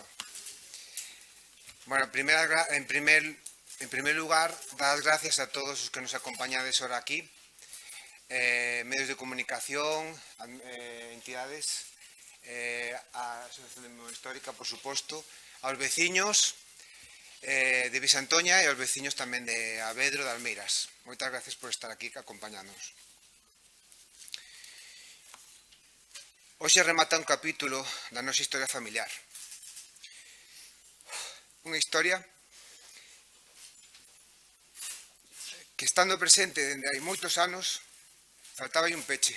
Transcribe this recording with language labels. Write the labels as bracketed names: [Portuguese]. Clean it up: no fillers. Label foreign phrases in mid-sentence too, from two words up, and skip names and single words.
[Spanish] Bueno, en primer lugar, dar las gracias a todos los que nos acompañan ahora aquí, medios de comunicación, entidades, a Asociación de Memoria Histórica, por supuesto, a los vecinos de Visantoña y a los vecinos también de Avedro, de Almeiras. Muchas gracias por estar aquí acompañándonos. [Galician] Hoxe remata un capítulo da nosa historia familiar. Unha historia que, estando presente dende hai moitos anos, faltaba un peche.